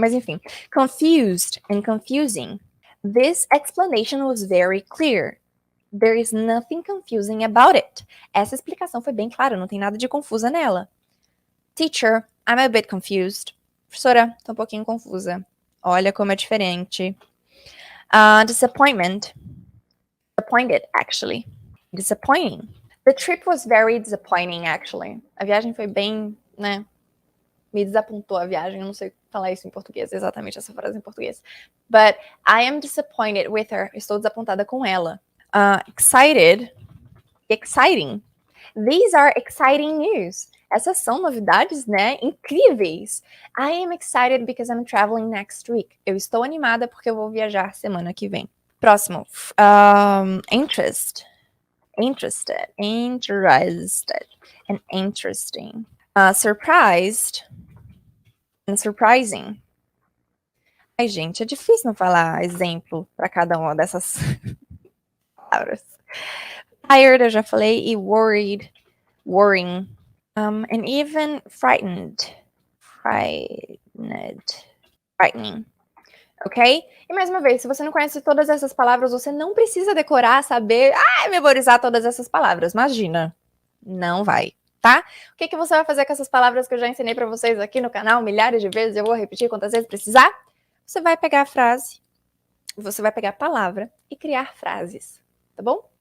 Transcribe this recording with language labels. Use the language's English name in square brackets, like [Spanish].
[Portuguese] Mas enfim. [English] Confused and confusing. This explanation was very clear. There is nothing confusing about it. [Portuguese] Essa explicação foi bem clara, não tem nada de confusa nela. [English] Teacher, I'm a bit confused. [Portuguese] Professora, tô um pouquinho confusa. Olha como é diferente. Disappointment. [English] Disappointed, actually. Disappointing. The trip was very disappointing, actually. [Portuguese] A viagem foi bem, né? Me desapontou a viagem. Eu não sei falar isso em português, exatamente essa frase em português. [English] But I am disappointed with her. [Portuguese] Estou desapontada com ela. [English] Excited. Exciting. These are exciting news. [Portuguese] Essas são novidades, né? [English] Incríveis. I am excited because I'm traveling next week. [Portuguese] Eu estou animada porque eu vou viajar semana que vem. [English] Próximo. Interest. Interested. Interested. And interesting. Surprised. And surprising. [Portuguese] Ai, gente, é difícil não falar exemplo para cada uma dessas palavras. [English] Tired, [Portuguese] eu já falei, [English] e worried, worrying, and even frightened, frightening, ok? [Portuguese] E mais uma vez, se você não conhece todas essas palavras, você não precisa decorar, saber, memorizar todas essas palavras, imagina, não vai, tá? O que você vai fazer com essas palavras que eu já ensinei para vocês aqui no canal milhares de vezes, eu vou repetir quantas vezes precisar? Você vai pegar a frase, você vai pegar a palavra e criar frases, tá bom?